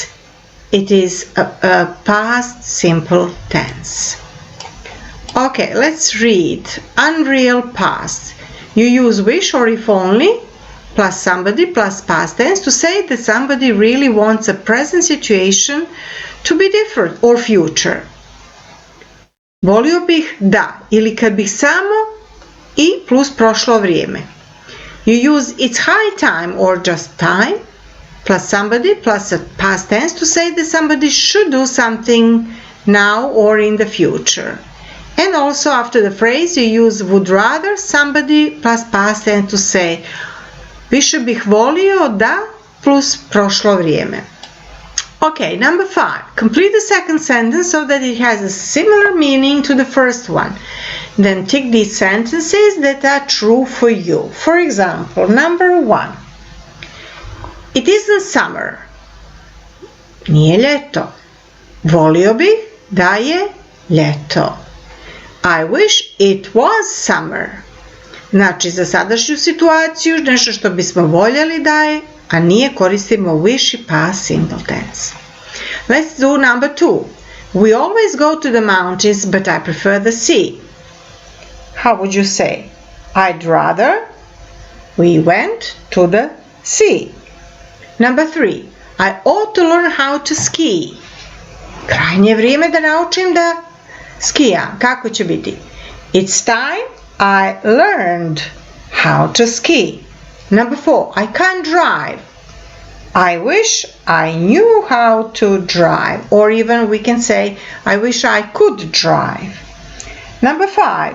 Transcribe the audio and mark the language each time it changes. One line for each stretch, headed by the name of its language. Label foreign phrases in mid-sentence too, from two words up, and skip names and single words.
English: It is a past simple tense. Okay, let's read. Unreal past. You use wish or if only plus somebody plus past tense to say that somebody really wants a present situation to be different or future.
Bosnian: Volio bih da ili kad bih samo I plus prošlo vrijeme.
English: You use it's high time or just time plus somebody plus a past tense to say that somebody should do something now or in the future. And also after the phrase you use would rather somebody plus past tense to say
Bosnian: više bih volio da plus prošlo vrijeme.
English: Okay, number 5. Complete the second sentence so that it has a similar meaning to the first one. Then tick these sentences that are true for you. For example, number 1. It isn't summer.
Bosnian: Nije ljeto. Volio bih da je ljeto.
English: I wish it was summer.
Bosnian: Znači, za sadašnju situaciju, nešto što bismo voljeli da je, a nije, koristimo
English: wish I past simple tense. Let's do number 2. We always go to the mountains, but I prefer the sea. How would you say? I'd rather we went to the sea. Number 3. I ought to learn how to ski.
Bosnian: Krajnje vrijeme da naučim da skijam. Kako će biti?
English: It's time I learned how to ski. Number 4. I can't drive. I wish I knew how to drive. Or even we can say, I wish I could drive. Number 5.